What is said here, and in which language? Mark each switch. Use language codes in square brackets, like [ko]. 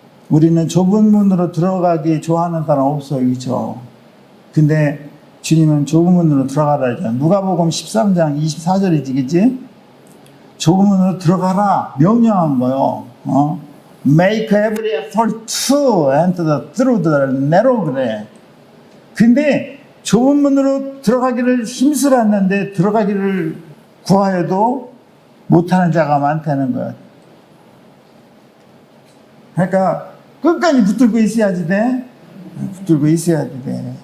[ko] 우리는 좁은 문으로 들어가기 좋아하는 사람 없어요. 그렇죠? 근데 주님은 좁은 문으로 들어가라 했잖아. 누가복음 13장 24절이지, 그치? 좁은 문으로 들어가라 명령한 거요. [en] Make every effort to enter through the narrow [ko] 그래. 근데 좁은 문으로 들어가기를 힘쓰았는데 들어가기를 구하여도 못하는 자가 많다는 거야. 그러니까 끝까지 붙들고 있어야지 돼. 붙들고 있어야지 돼.